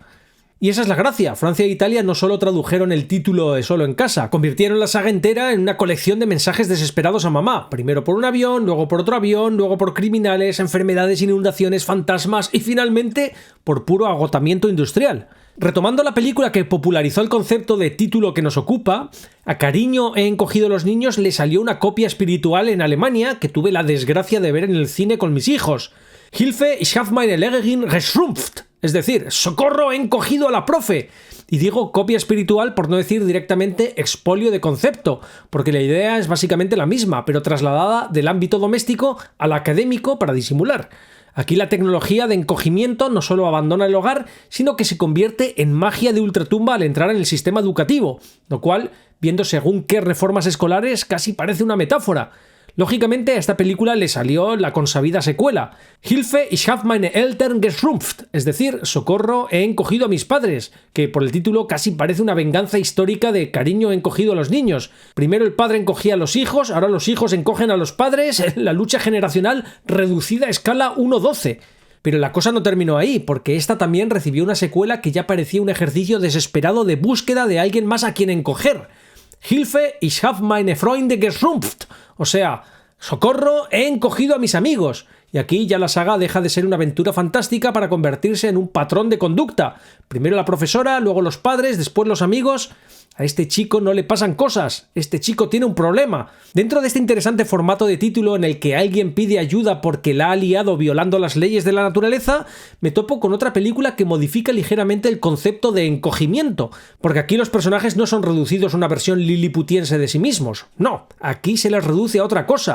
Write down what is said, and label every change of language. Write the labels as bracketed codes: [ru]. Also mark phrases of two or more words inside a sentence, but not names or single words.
[es] Y esa es la gracia, Francia e Italia no solo tradujeron el título de Solo en casa, convirtieron la saga entera en una colección de mensajes desesperados a mamá, primero por un avión, luego por otro avión, luego por criminales, enfermedades, inundaciones, fantasmas y finalmente por puro agotamiento industrial. Retomando la película que popularizó el concepto de título que nos ocupa, a Cariño he encogido a los niños le salió una copia espiritual en Alemania que tuve la desgracia de ver en el cine con mis hijos. [de] Hilfe, ich habe meine Lehrerin geschrumpft. [es] Es decir, ¡socorro, he encogido a la profe! Y digo copia espiritual por no decir directamente expolio de concepto, porque la idea es básicamente la misma, pero trasladada del ámbito doméstico al académico para disimular. Aquí la tecnología de encogimiento no solo abandona el hogar, sino que se convierte en magia de ultratumba al entrar en el sistema educativo, lo cual, viendo según qué reformas escolares, casi parece una metáfora. Lógicamente, a esta película le salió la consabida secuela, [de] Hilfe, ich habe meine Eltern geschrumpft, [es] es decir, socorro, he encogido a mis padres, que por el título casi parece una venganza histórica de cariño encogido a los niños. Primero el padre encogía a los hijos, ahora los hijos encogen a los padres, la lucha generacional reducida a escala 1:12. Pero la cosa no terminó ahí, porque esta también recibió una secuela que ya parecía un ejercicio desesperado de búsqueda de alguien más a quien encoger. [de] Hilfe, ich habe meine Freunde geschrumpft. [es] O sea, socorro, he encogido a mis amigos. Y aquí ya la saga deja de ser una aventura fantástica para convertirse en un patrón de conducta. Primero la profesora, luego los padres, después los amigos. A este chico no le pasan cosas, este chico tiene un problema. Dentro de este interesante formato de título en el que alguien pide ayuda porque la ha liado violando las leyes de la naturaleza, me topo con otra película que modifica ligeramente el concepto de encogimiento, porque aquí los personajes no son reducidos a una versión liliputiense de sí mismos, no, aquí se les reduce a otra cosa.